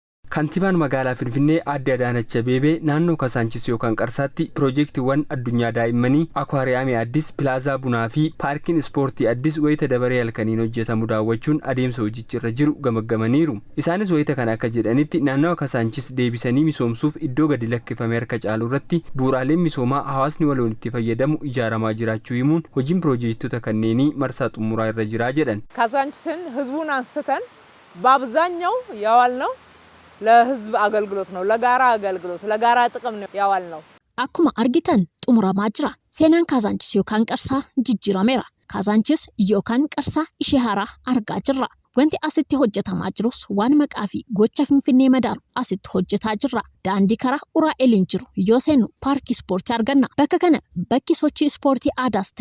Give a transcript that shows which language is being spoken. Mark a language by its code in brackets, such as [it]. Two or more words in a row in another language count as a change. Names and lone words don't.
[om] Kantiibaan magaalaa Finfinnee Aadde Adaanach Abeebee naannoo Kasaanchis yookaan Qarsaatti piroojeektiiwwan addunyaa daa'immanii akwaariyaamii addis pilaazaa bunaa fi paarkiin ispoortii addis wayita dabaree halkaniin hojjetamu daawwachuun adeemsa hojichirra jiru gamaggamaniiru. Isaanis wayita kana akka jedhanitti naannoo Kasaanchis deebisanii misoomsuuf iddoo gadi lakkifame harka caalu irratti bu'uuraaleen misoomaa hawaasni waloon itti fayyadamu ijaaramaa jiraachuu himuun hojiin piroojeektota kanneenii marsaa xumuraa irra jira jedhan. [am] Kasaanchisin ህዝቡን አንስተን በአብዛኛው ያዋልነው ለህዝብ አገልግሎት ነው ለጋራ አገልግሎት ለጋራ ጥቅም ነው ያዋልነው [om] akkuma argitan xumuramaa jira seenaan Kasaanchis yookaan Qarsaa jijjiirameera Kasaanchis yookaan Qarsaa ishee haaraa argaa jirra wanti asitti hojjetamaa jirus waan maqaa fi gocha Finfinnee madaalu asitti hojjetaa jirra daandii karaa Uraa'eliin jiru yoo seennu paarkii ispoortii arganna bakka kana bakki sochii ispoortii aadaas ta'e